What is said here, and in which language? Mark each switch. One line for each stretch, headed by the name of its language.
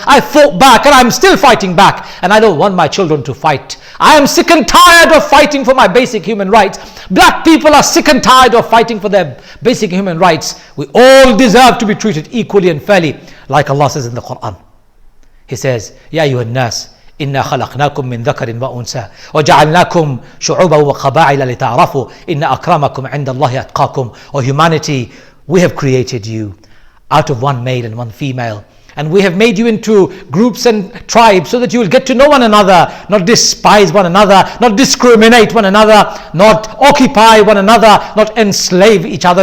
English: I fought back and I'm still fighting back. And I don't want my children to fight. I am sick and tired of fighting for my basic human rights. Black people are sick and tired of fighting for their basic human rights. We all deserve to be treated equally and fairly, like Allah says in the Quran. He says,
Arabic: Ya ayyuhan nas, إنا خلقناكم من ذكر وأنثى وجعلناكم شعوبا وقبائل لتعارفوا إن أكرمكم عند الله أتقاكم.
English: O humanity, we have created you out of one male and one female, and we have made you into groups and tribes so that you will get to know one another, not despise one another, not discriminate one another, not occupy one another, not enslave each other.